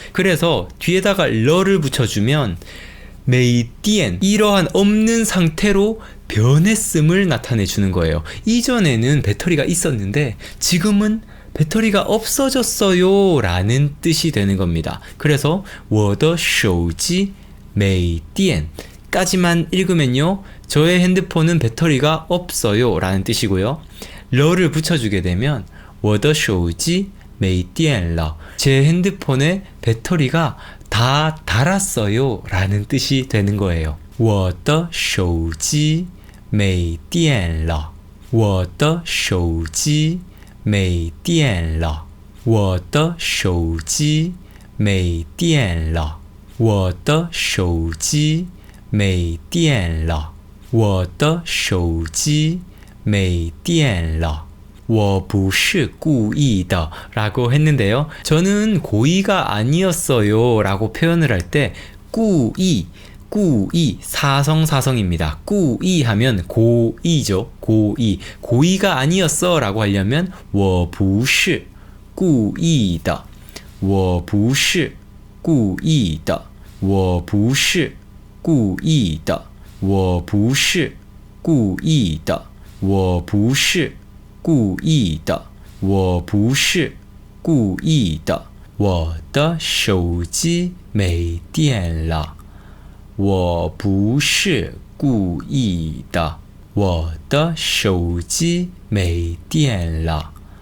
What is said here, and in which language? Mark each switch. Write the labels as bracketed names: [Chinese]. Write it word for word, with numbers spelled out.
[Korean] 그래서 뒤에다가 러를 붙여주면 메이띠엔 이러한 없는 상태로 변했음을 나타내주는 거예요. 이전에는 배터리가 있었는데 지금은 배터리가 없어졌어요 라는 뜻이 되는 겁니다. 그래서 [Chinese] 我的手机没电 [Korean] 까지만 읽으면요. 저의 핸드폰은 배터리가 없어요 라는 뜻이고요. 러를 붙여주게 되면 [Chinese] 我的手机没电了 [Korean] 제 핸드폰에 배터리가 다 닳았어요 라는 뜻이 되는 거예요. [Chinese] 我的手机没电了 我的手机 没电了 我的手机没电了 我的手机没电了 我的手机没电了 我不是故意的 [Korean] 라고 했는데요. 저는 고의가 아니었어요 라고 표현을 할 때 꾸이 꾸이 사성 사성입니다. 꾸이 하면 고의죠. 고의 고의가 아니었어 라고 하려면 [Chinese] 我不是故意的我不是故意的 我不是故意的 我不是故意的 我不是故意的 我不是故意的 我的手机没电了 我不是故意的 我的手机没电了